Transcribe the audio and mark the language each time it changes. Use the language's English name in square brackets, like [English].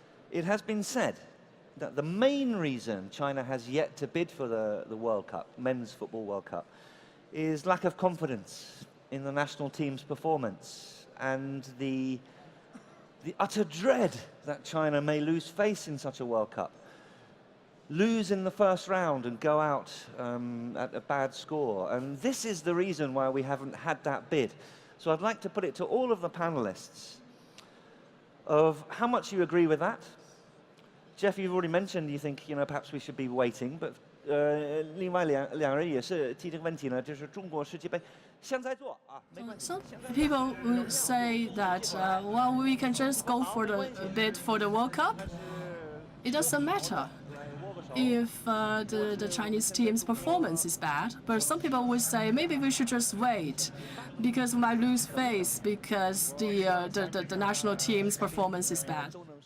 [English] It has been said that the main reason China has yet to bid for the World Cup, Men's Football World Cup, is lack of confidence in the national team's performance and the utter dread that China may lose face in such a World Cup. Lose in the first round and go out at a bad score. And this is the reason why we haven't had that bid. So I'd like to put it to all of the panelists of how much you agree with that. Jeff, you've already mentioned you think, perhaps we should be waiting, but [Chinese] 另外两人也是提这个问题呢，就是中国世界杯现在做啊，没关系。 [English] Some people would say that, well, we can just go for the bid for the World Cup. It doesn't matter if the Chinese team's performance is bad, but some people would say maybe we should just wait because we might lose face because the national team's performance is bad.